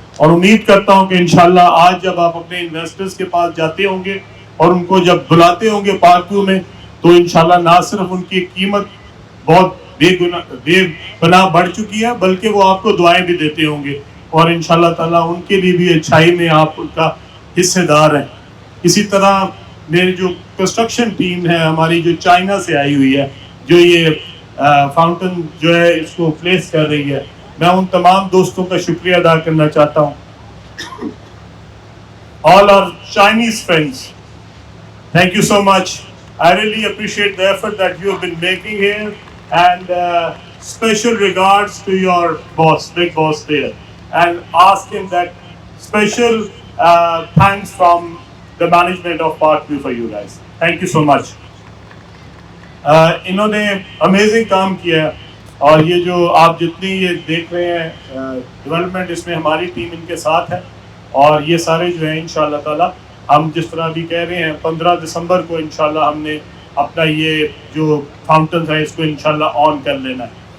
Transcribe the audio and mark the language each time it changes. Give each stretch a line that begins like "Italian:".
Urdu: اور امید کرتا ہوں کہ انشاءاللہ آج جب آپ اپنے انویسٹرز کے پاس جاتے ہوں گے اور ان کو جب بلاتے ہوں گے پارک ویو میں، تو انشاءاللہ نہ صرف ان کی قیمت بہت بے پناہ بڑھ چکی ہے، بلکہ وہ آپ کو دعائیں بھی دیتے ہوں گے، اور انشاءاللہ تعالیٰ ان کے لیے بھی اچھائی میں آپ ان کا حصے دار ہیں. اسی طرح میری جو کنسٹرکشن ٹیم ہے ہماری، جو چائنا سے آئی ہوئی ہے، جو یہ فاؤنٹن جو ہے اس کو پلیس کر رہی ہے، میں ان تمام دوستوں کا شکریہ ادا کرنا چاہتا ہوں.
English: All our Chinese friends, thank you so much. I really appreciate the effort that you have been making here, and special regards to your boss, big boss there, and ask him that special thanks from the management of Parkview for you guys. Thank you so much.
Urdu: انہوں نے amazing کام کیا ہے، اور یہ جو آپ جتنی یہ دیکھ رہے ہیں ڈیولپمنٹ، اس میں ہماری ٹیم ان کے ساتھ ہے. اور یہ سارے جو ہیں انشاءاللہ تعالی ہم جس طرح بھی کہہ رہے ہیں 15 دسمبر کو انشاءاللہ ہم نے اپنا یہ جو فاؤنٹنز ہیں اس کو انشاءاللہ آن کر لینا ہے.